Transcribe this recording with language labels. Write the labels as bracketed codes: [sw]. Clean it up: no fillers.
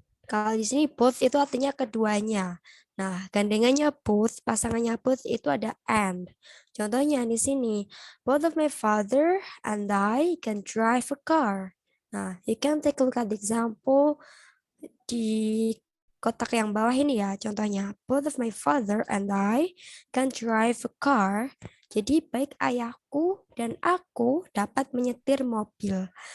[id] Kalau di sini both itu artinya keduanya. Nah, gandengannya both, pasangannya both itu ada and. Contohnya di sini, [en] both of my father and I can drive a car. Nah, you can take a look at the example [id] di kotak yang bawah ini ya. Contohnya, [en] both of my father and I can drive a car. [id] Jadi baik ayahku dan aku dapat menyetir mobil.